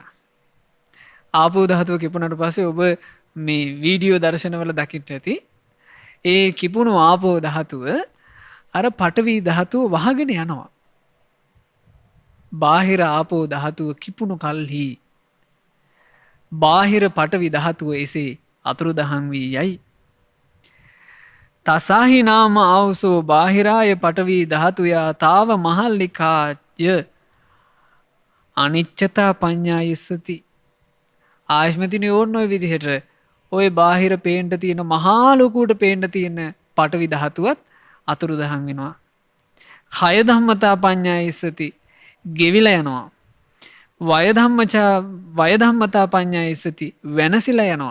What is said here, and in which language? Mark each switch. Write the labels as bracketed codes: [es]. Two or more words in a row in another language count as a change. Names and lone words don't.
[si] ආපෝ ධාතුව කිපුණාට පස්සේ ඔබ මේ වීඩියෝ දර්ශනවල දකින්න ඇති ඒ කිපුණු ආපෝ ධාතුව අර පඨවි ධාතුව වහගෙන යනවා. බාහිර ආපෝ ධාතුව කිපුණු කල්හි බාහිර පඨවි ධාතුව එසේ අතුරුදහන් වී යයි. [pi] තසාහි නාම ආවසෝ බාහිරාය පඨවි ධාතුයා තාව මහල්ලිකාය අනිච්චතා පඤ්ඤායස්සති. [si] ආයස්මතිනේ ඕන්න ඔය විදිහට ඔය බාහිර පේන්න තියෙන මහා ලොකුට පේන්න තියෙන පඨවි ධාතුවත් අතුරුදහන් වෙනවා. [pi] කය ධම්මතා පඤ්ඤායස්සති [si] ගෙවිලා යනවා. [pi] වය ධම්මතා පඤ්ඤායස්සති [si] වෙනසිලා යනවා.